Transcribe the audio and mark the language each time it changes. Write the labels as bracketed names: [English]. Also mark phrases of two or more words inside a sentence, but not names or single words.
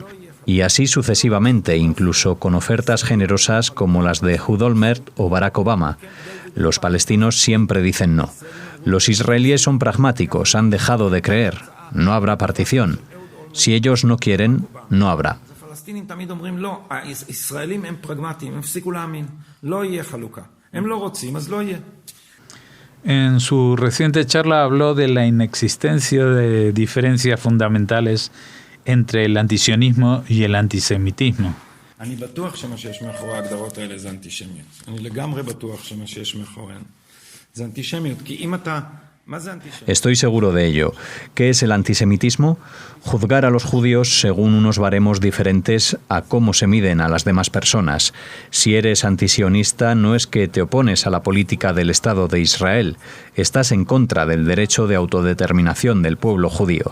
[Spanish] Y así sucesivamente, incluso con ofertas generosas como las de Ehud Olmert o Barack Obama. Los palestinos siempre dicen no. Los israelíes son pragmáticos, han dejado de creer. No habrá partición. Si ellos no quieren, no habrá. [Hebrew] הפלסטינים תמיד אומרים לא, הישראלים הם פרגמטיים, הם הפסיקו להאמין, לא יהיה חלוקה. הם לא רוצים, אז לא יהיה. [Spanish] En su reciente charla habló de la inexistencia de diferencias fundamentales entre el antisionismo y el antisemitismo. [Hebrew] אני בטוח שמה שיש מאחורי ההגדרות האלה זה אנטישמיות. אני לגמרי בטוח שמה שיש מאחוריהן זה אנטישמיות, כי אם אתה... [Spanish] Estoy seguro de ello. ¿Qué es el antisemitismo? Juzgar a los judíos según unos baremos diferentes a cómo se miden a las demás personas. Si eres antisionista, no es que te opones a la política del Estado de Israel. Estás en contra del derecho de autodeterminación del pueblo judío.